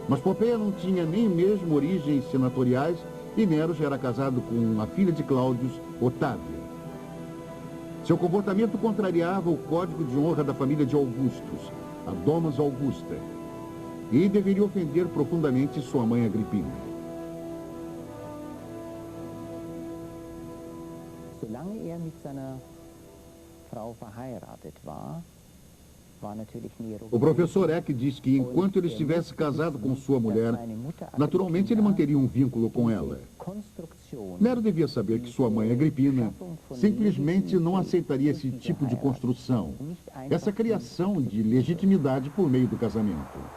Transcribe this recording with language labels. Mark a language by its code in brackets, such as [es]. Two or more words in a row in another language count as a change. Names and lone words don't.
[pt] Mas Popeia não tinha nem mesmo origens senatoriais e Nero já era casado com a filha de Cláudio, Otávia. Seu comportamento contrariava o código de honra da família de Augustus, a Domus Augusta, e deveria ofender profundamente sua mãe Agripina. [de] Solange er mit seiner Frau verheiratet war, [pt] o professor Eck diz que enquanto ele estivesse casado com sua mulher, naturalmente ele manteria um vínculo com ela. Nero devia saber que sua mãe Agripina simplesmente não aceitaria esse tipo de construção, essa criação de legitimidade por meio do casamento.